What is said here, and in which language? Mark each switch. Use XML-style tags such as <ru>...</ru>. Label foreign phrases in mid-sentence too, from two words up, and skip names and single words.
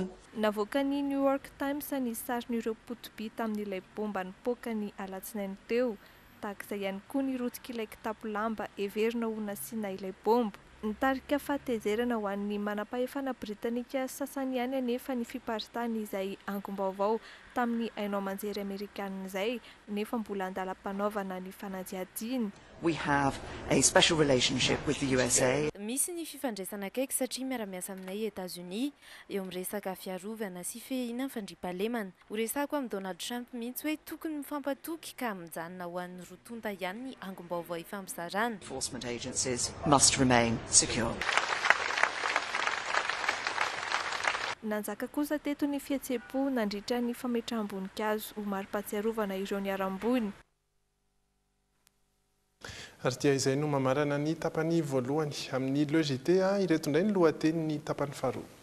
<mg>Navoaka ny New York Times ny sarin'ireo potobi tamin'ilay bomba nipoaka ny alatsinainy teo, tahak'izay ihany koa ny rotik'ilay kitapo lamba heverina ho nasiana ilay bomba. Nitarika fahatezerana ho an'ny manam-pahefana britanika sasany ihany anefa ny fiparitany izay angom-baovao tamin'ny haino aman-jery Amerikanina izay nefa mbola andalam-panaovana ny fanadihadiana.</mg> <en>We have a special relationship with the USA.</en> <mg>Misy ny fifandraisana akaiky satria miara-miasa aminay États-Unis eo amin'ny resaka fiarovana sy fehina ny fandriampahalemana. Ho resako amin'ny Donald Trump mihitsy hoe tokony mifampatoky ka mijanona ho an'ny rotonta ihany ny angom-baovao ifampizarana.</mg> <en>Enforcement agencies must remain secure.</en> <mg>Nanjaka kosa teto ny fihetsepo nandritra ny fametraham-boninkazo ho mari-pahatsiarovana ireo niarambony. Ary dia izay no mamarana ny tapany voalohany amin'ny LGT ireto indray ny lohateny ny tapany faharoa.</mg>